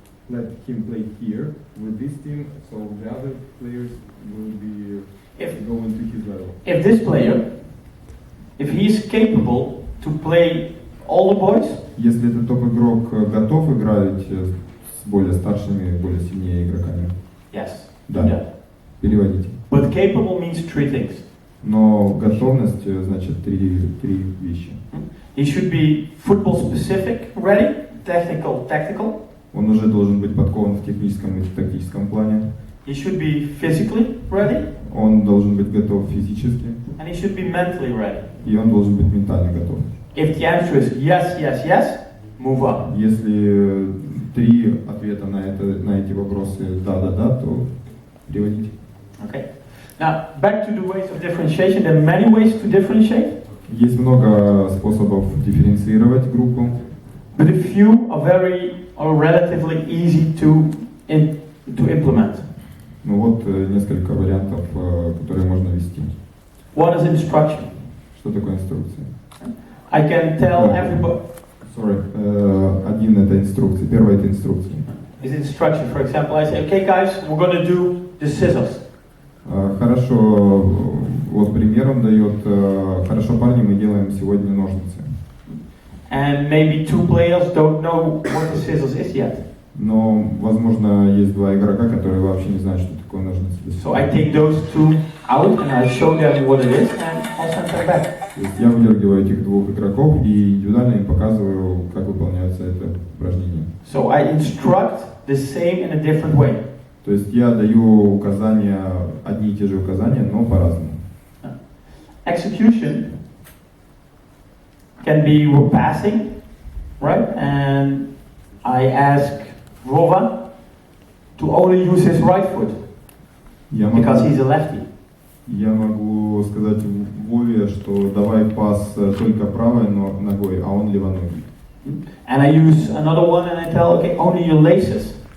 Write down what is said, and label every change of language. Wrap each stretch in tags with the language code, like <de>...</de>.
<en>Let him play here with this team, so the other players will be going to his level. If this player, if he is capable to play all the boys,</en> <ru>если этот топ-игрок готов играть с более старшими, более сильнее игроками,</ru> <en>yes,</en> <ru>да,</ru> <en>do that.</en> <ru>переводите.</ru> <en>But capable means 3 things.</en> <ru>Но готовность значит три вещи.</ru> <en>He should be football specific, ready, technical, tactical.</en> <ru>Он уже должен быть подкован в техническом и тактическом плане.</ru> <en>He should be physically ready.</en> <ru>Он должен быть готов физически.</ru> <en>And he should be mentally ready.</en> <ru>И он должен быть ментально готов.</ru> <en>If the answer is yes, yes, yes, move up.</en> <ru>Если 3 ответа на эти вопросы да, то переводите.</ru> <en>Okay. Now, back to the ways of differentiation. There are many ways to differentiate.</en> <ru>Есть много способов дифференцировать группу.</ru> <en>But a few are very or relatively easy to implement.</en> <ru>Ну вот несколько вариантов, которые можно ввести.</ru> <en>One is instruction.</en> <ru>Что такое инструкция?</ru> <en>I can tell everybody. Sorry.</en> <ru>Один это инструкция. Первое это инструкция.</ru> <en>Is instruction. For example, I say, okay, guys, we're going to do the scissors.</en> <ru>Хорошо. Вот примером дает. Хорошо, парни, мы делаем сегодня ножницы.</ru> <en>And maybe 2 players don't know what the scissors is yet.</en> <ru>Но, возможно, есть 2 игрока, которые вообще не знают, что такое ножницы.</ru> <en>So I take those 2 out and I show them what it is and I'll send them back.</en> <ru>То есть я выдергиваю этих 2 игроков и индивидуально им показываю, как выполняется это упражнение.</ru> <en>So I instruct the same in a different way.</en> <ru>То есть я даю указания, одни и те же указания, но по-разному.</ru> <en>Execution can be we're passing, right? And I ask Rova to only use his right foot because he's a lefty.</en> <ru>Я могу сказать Вове, что давай пас только правой ногой, а он левоногий.</ru> <en>And I use another one and I tell, okay, only your laces.</en>